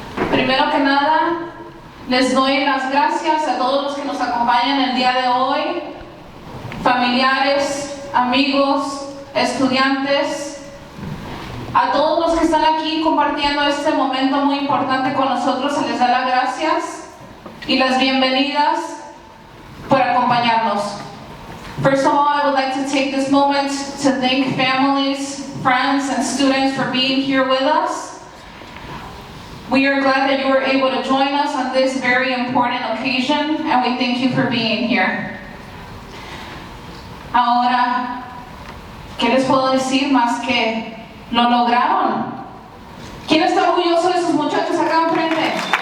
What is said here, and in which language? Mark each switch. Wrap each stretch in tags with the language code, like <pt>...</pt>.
<es>Primero que nada, les doy las gracias a todos los que nos acompañan el día de hoy, familiares, amigos, estudiantes, a todos los que están aquí compartiendo este momento muy importante con nosotros, se les da las gracias y las bienvenidas por acompañarnos.</es> <en>First of all, I would like to take this moment to thank families, friends, and students for being here with us. We are glad that you were able to join us on this very important occasion, and we thank you for being here.</en> <es>Ahora, ¿qué les puedo decir más que lo lograron? ¿Quién está orgulloso de sus muchachos acá enfrente?</es>